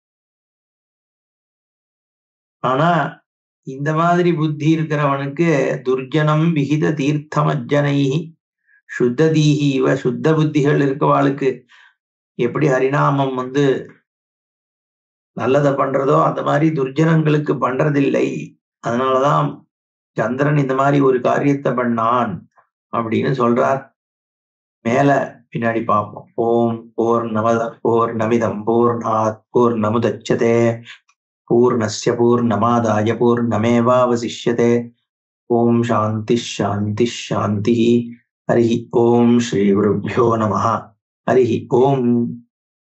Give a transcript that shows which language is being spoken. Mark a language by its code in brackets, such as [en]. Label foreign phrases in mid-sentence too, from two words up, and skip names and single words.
[ta] ஆனா இந்த மாதிரி புத்தி இருக்கிறவனுக்கு [sa] दुर्जनं विहित तीर्थमज्जनै शुद्धधीहि इव, [ta] சுத்த புத்திகள் இருக்கவாளுக்கு எப்படி ஹரிநாமம் நல்லதை பண்றதோ அந்த மாதிரி துர்ஜனங்களுக்கு பண்றதில்லை. அதனாலதான் சந்திரன் இந்த மாதிரி ஒரு காரியத்தை பண்ணான் அப்படின்னு சொல்றார். மேல பின்னாடி பார்ப்போம். [sa] ॐ पूर्णमिदं पूर्णात् पूर्णमुदच्यते पूर्णस्य पूर्णमादाय पूर्णमेवावशिष्यते. ॐ शान्ति शान्ति शान्ति हरि ॐ श्री गुरुभ्यो नमः. हरि ॐ.